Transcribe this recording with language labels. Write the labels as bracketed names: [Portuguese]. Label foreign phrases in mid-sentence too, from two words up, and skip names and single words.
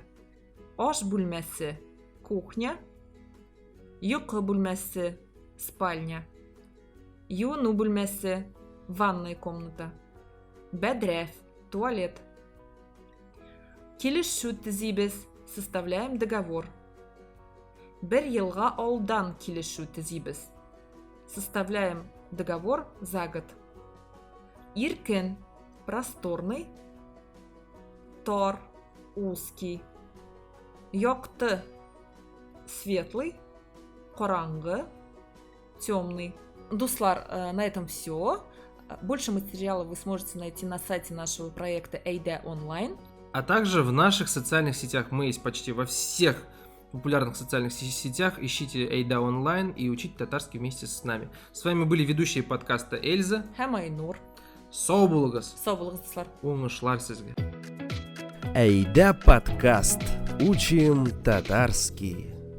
[Tatar] Аш бүлмәсе, кухня. Йокы бүлмәсе, спальня. Юну бүлмәсе, [Russian] ванная комната. [Tatar] Бәдрәф, туалет. Килешү төзибез, [Russian] составляем договор. [Tatar] Бір елға алдан килешү төзибез. [Russian] Составляем договор за год. [Tatar] Иркен, просторный. Тор, узкий. Йокты, светлый. Коранғы, темный. [Russian] Дуслар, на этом все. Больше материалов вы сможете найти на сайте нашего проекта Эйда онлайн. А также в наших социальных сетях. Мы есть почти во всех популярных социальных сетях. Ищите Эйда онлайн и учите татарский вместе с нами. С вами были ведущие подкаста Эльза. [Tatar] Һәм Айнур. Сау булыгыз. Сау булыгыз, дуслар. Уңышлар сезгә. [Russian] Эйда подкаст. Учим татарский.